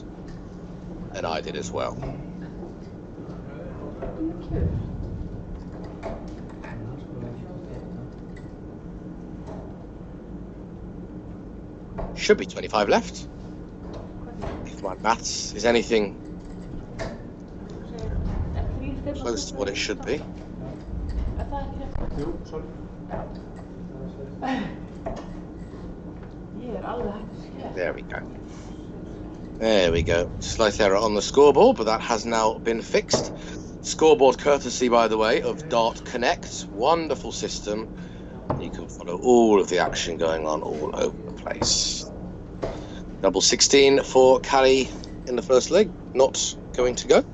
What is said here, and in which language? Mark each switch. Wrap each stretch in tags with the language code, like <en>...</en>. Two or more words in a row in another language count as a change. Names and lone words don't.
<en>And I did as well. Should be 25 left. If my maths is anything close to what it should be.</en> <is>Ég alveg hægt að</is> <en>There we go. There we go. Slight error on the scoreboard, but that has now been fixed. Scoreboard courtesy, by the way, of Dart Connect. Wonderful system. You can follow all of the action going on all over the place. Double 16 for Callie in the first leg, not going to go.</en>